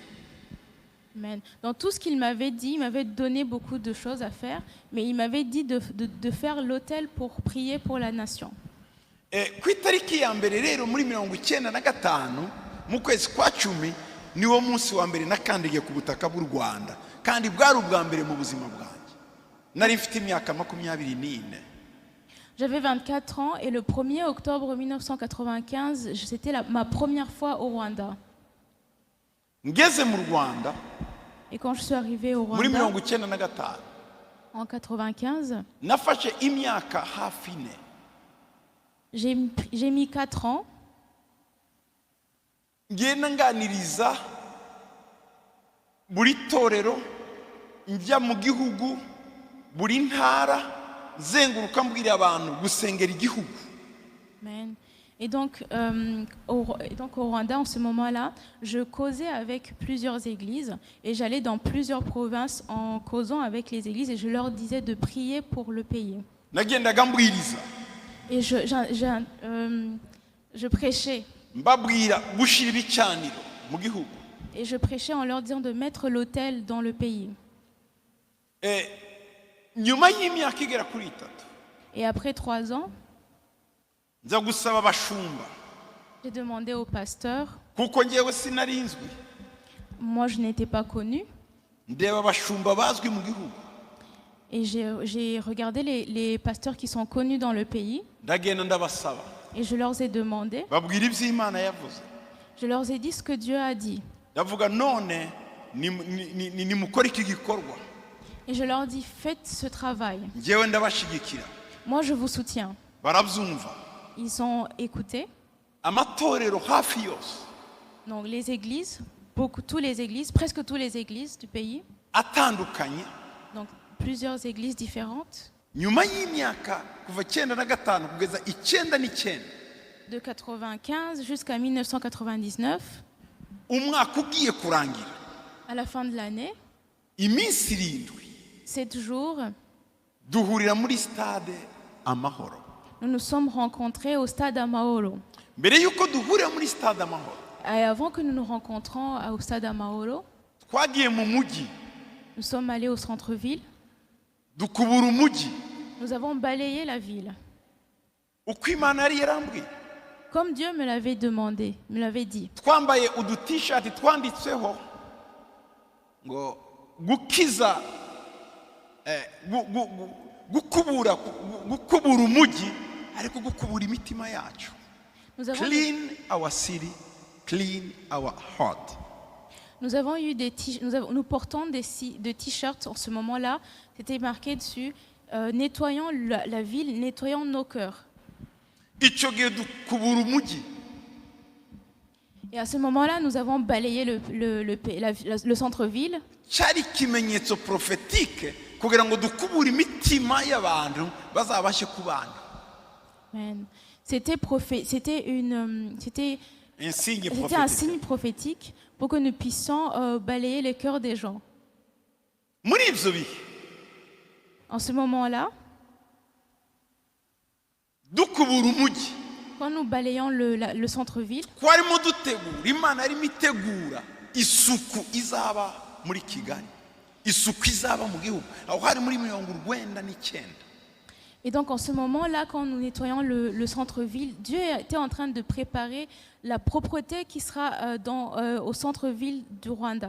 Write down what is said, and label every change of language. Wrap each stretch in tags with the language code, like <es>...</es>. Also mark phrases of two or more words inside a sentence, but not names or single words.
<fr>Amen. Dans tout ce qu'il m'avait dit, il m'avait donné beaucoup de choses à faire, mais il m'avait dit de faire l'autel pour prier pour la nation.</fr> <rw>Ku itariki ya mbere rero muri 1995 mu kwezi kwa 10 niwo munsi wa mbere nakandigiye ku butaka bw'u Rwanda, kandi bwari ubwa mbere mu buzima bwanjye. Nari mfite imyaka 24.</rw> <fr>J'avais 24 ans et le 1er octobre 1995, c'était ma première fois au Rwanda.</fr> <rw>Ngeze mu Rwanda</rw> <fr>Et quand je suis arrivée au</fr> <rw>muri Rwanda 1995</rw> <fr>en 95,</fr> <rw>nafashe imyaka hafi 4.</rw> <fr>j'ai mis 4 ans</fr> <rw>ngenda nganiriza buri torero njya mu gihugu buri ntara zenguruka mbwira abantu gusengera igihugu. Amen.</rw> <fr>Et donc au Rwanda, en ce moment-là, je causais avec plusieurs églises et j'allais dans plusieurs provinces en causant avec les églises et je leur disais de prier pour le pays.</fr> <rw>Nagendaga mbwiriza</rw> <fr>Et je prêchais.</fr> <rw>mbabwira gushira ibicaniro mu gihugu.</rw> <fr>Et je prêchais en leur disant de mettre l'autel dans le pays.</fr> <rw>Nyuma y'imyaka igera kuri 3</rw> <fr>Et après 3 ans,</fr> <rw>nza gusaba abashumba</rw> <fr>j'ai demandé au pasteur.</fr> <rw>kuko ngewe sinarinzwi.</rw> <fr>Moi, je n'étais pas connue.</fr> <rw>Ndeba abashumba bazwi mu gihugu.</rw> <fr>Et j'ai regardé les pasteurs qui sont connus dans le pays.</fr> <rw>Ndagenda ndabasaba.</rw> <fr>Et je leur ai demandé.</fr> <rw>Babwira iby'Imana yavuze.</rw> <fr>Je leur ai dit ce que Dieu a dit.</fr> <rw>Ndavuga none ni mukora iki gikorwa.</rw> <fr>Et je leur dis, faites ce travail.</fr> <rw>Ngewe ndabashigikira.</rw> <fr>Moi, je vous soutiens.</fr> <rw>Barabyumva.</rw> <fr>Ils ont écouté.</fr> <rw>Amatorero hafi yose.</rw> <fr>Donc les églises, presque toutes les églises du pays.</fr> <rw>Atandukanye.</rw> <fr>Donc plusieurs églises différentes.</fr> <rw>Nyuma y'imyaka kuva 95 kugeza 99.</rw> <fr>De 95 jusqu'à 1999.</fr> <rw>Umwaka ugiye kurangira.</rw> <fr>À la fin de l'année.</fr> <rw>Iminsi 7.</rw> <fr>7 jours.</fr> <rw>Duhurira muri stade Amahoro.</rw> <fr>Nous nous sommes rencontrés au stade Amahoro.</fr> <rw>Mbere yuko duhurira muri stade Amahoro.</rw> <fr>Et avant que nous nous rencontrons au stade Amahoro,</fr> <rw>twagiye mu mujyi.</rw> <fr>Nous sommes allés au centre-ville.</fr> <rw>Dukubura umujyi.</rw> <fr>Nous avons balayé la ville.</fr> <rw>Uko Imana yari yarambwiye.</rw> <fr>Comme Dieu me l'avait demandé, me l'avait dit.</fr> <rw>Twambaye udu-t-shirt twanditseho ngo gukiza gukubura umujyi ariko gukubura imitima yacu.</rw> <en>Clean our city, clean our heart.</en> <fr>Nous avons eu nous portons des t-shirts en ce moment-là. C'était marqué dessus nettoyons la ville, nettoyons nos cœurs. Et à ce moment-là, nous avons balayé le centre-ville.</fr> <rw>Cyari ikimenyetso prophétique kugira ngo dukubure imitima y'abantu bazabashe kubana. Amen.</rw> <fr>C'était un signe prophétique pour que nous puissions balayer les cœurs des gens. En ce moment-là, quand nous balayons le centre-ville,</fr> <rw>Imana yarimo itegura isuku izaba muri Kigali, isuku izaba mu gihugu aho hari muri 99.</rw> <fr>Et donc en ce moment-là, quand nous nettoyons le centre-ville, Dieu était en train de préparer la propreté qui sera au centre-ville du Rwanda.</fr>